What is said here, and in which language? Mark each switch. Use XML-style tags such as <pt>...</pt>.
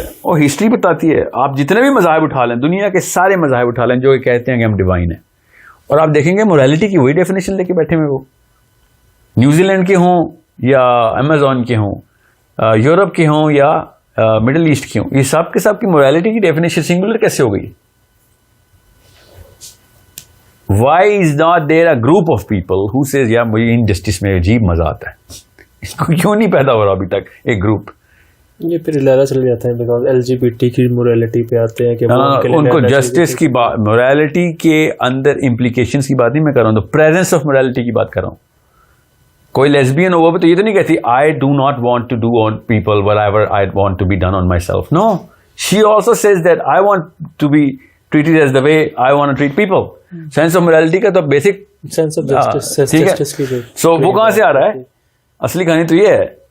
<ur>اور ہسٹری بتاتی ہے. آپ جتنے بھی مذاہب اٹھا لیں, دنیا کے سارے مذاہب اٹھا لیں جو کہتے ہیں کہ ہم ڈیوائن ہیں, اور آپ دیکھیں گے موریلٹی کی وہی ڈیفینیشن لے کے بیٹھے ہوئے. وہ نیوزی لینڈ کے ہوں یا امیزون کے ہوں, یورپ کے ہوں یا مڈل ایسٹ کے ہوں, یہ سب کے سب کی موریلٹی کی ڈیفینیشن سنگولر کیسے ہو گئی؟</ur> <en>Why is not there a group of people who says</en> <ur>یا مجھے انجسٹس میں عجیب مزہ آتا ہے؟ اس کو کیوں نہیں پیدا ہو رہا ابھی تک ایک گروپ؟ یہ پھر لہرا چل جاتا ہے بیکاز LGBT کی موریلٹی پہ آتے ہیں کہ ان کو جسٹس کی بات, موریلٹی کے اندر امپلیکیشنز کی بات نہیں میں کر رہا ہوں, تو پریزنس آف موریلٹی کی بات کر رہا ہوں. کوئی لیسبین ہو وہ تو یہ تو نہیں کہتی</ur> <en>I do not want to do on people whatever I want to be done on myself. No, she also says that I want to be treated as the way I want to treat people.</en> <ur>Sense of morality کا تو basic sense of justice کی سو وہ کہاں سے آ رہا ہے؟ اصلی کہانی تو یہ ہے.</ur>